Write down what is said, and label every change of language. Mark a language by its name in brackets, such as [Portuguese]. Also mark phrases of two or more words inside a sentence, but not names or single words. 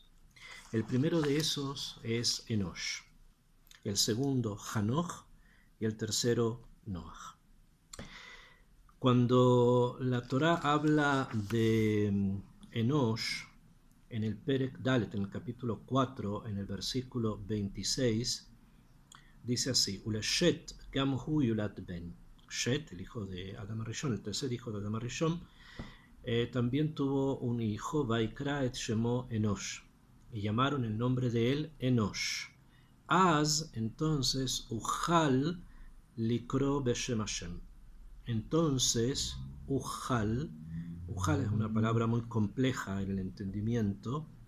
[Spanish] El primero de esos es Enosh, el segundo Hanoch y el tercero Noach. Cuando la Torá habla de Enosh, en el [Hebrew] פרק ד, [Spanish] en el capítulo 4, en el versículo 26, dice así, [Hebrew] ולשת גם הוא ילד בן. [Spanish] Shet, el hijo de Adam Rishon, el tercer hijo de Adam Rishon, también tuvo un hijo, [Hebrew] ויקרא את שמו אנוש, [Spanish] y llamaron el nombre de él Enosh. Az, entonces, [Hebrew] הוחל לקרא בשם השם. [Spanish] Entonces, Ujal es una palabra muy compleja en el entendimiento.